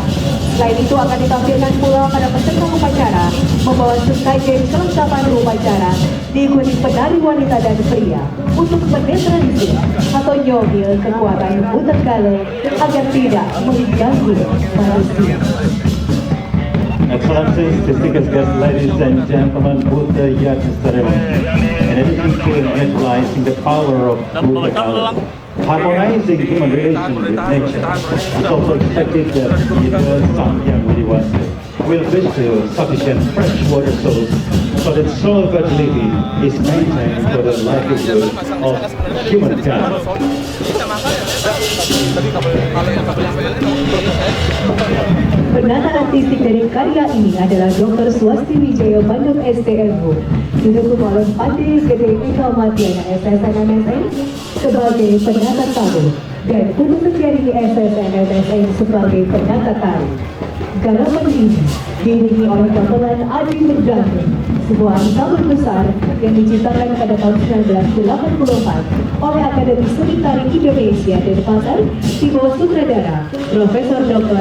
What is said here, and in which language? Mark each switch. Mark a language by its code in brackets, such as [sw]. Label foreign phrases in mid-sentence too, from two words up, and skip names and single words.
[id] Selain itu akan ditampilkan pula pada peserta upacara membawa sesajen kelengkapan upacara diikuti penari wanita dan pria untuk menetralisir atau nyogil kekuatan Bhutakala agar tidak mengganggu manusia. [en] Excellencies, distinguished guests, ladies and gentlemen, Buddha Yati ceremony. In addition to visualizing the power of Bhutakala, harmonizing human relations with nature. It's also expected that either Samyang Universe will bestow sufficient fresh water source so that soil fertility is maintained for the livelihood of humankind. [id] Penata artistik dari karya ini adalah Dr. Swasti Wijaya Bandung STMU, didukung oleh Pandey Gede Eka Matiana SSN MSN sebagai penata tamu dan Putu Setiarini SSN MSN sebagai penata tari. Garapan ini diiringi oleh gamelan Adi Merdani, sebuah ansambel besar yang diciptakan pada tahun 1984 oleh Akademi Seni Tari Indonesia Denpasar di bawah sutradara Profesor Dr.